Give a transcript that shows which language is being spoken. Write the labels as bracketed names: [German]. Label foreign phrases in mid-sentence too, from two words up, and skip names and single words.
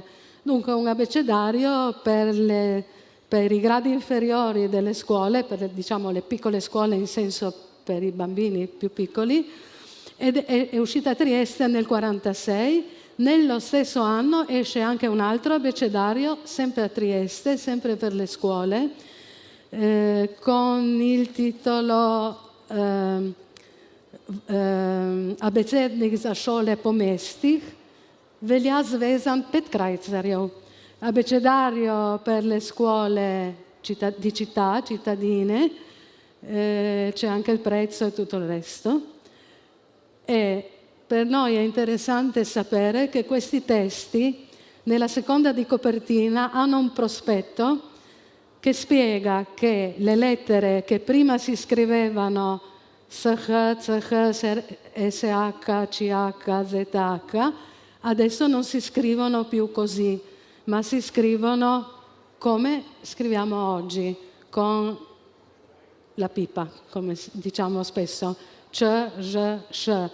[Italian] Dunque un abecedario per i gradi inferiori delle scuole, per diciamo le piccole scuole in senso per i bambini più piccoli, ed è uscita a Trieste nel 1946. Nello stesso anno esce anche un altro abecedario, sempre a Trieste, sempre per le scuole, con il titolo Abecednik za šole pomestih, [Slovenian] velja zvezan pet krajcarjev. [Italian] Abecedario per le scuole di città, cittadine, c'è anche il prezzo e tutto il resto. E per noi è interessante sapere che questi testi, nella seconda di copertina, hanno un prospetto che spiega che le lettere che prima si scrivevano SH, CH, SH, CH, ZH, adesso non si scrivono più così, ma si scrivono come scriviamo oggi, con la pipa, come diciamo spesso, C, J, Sh.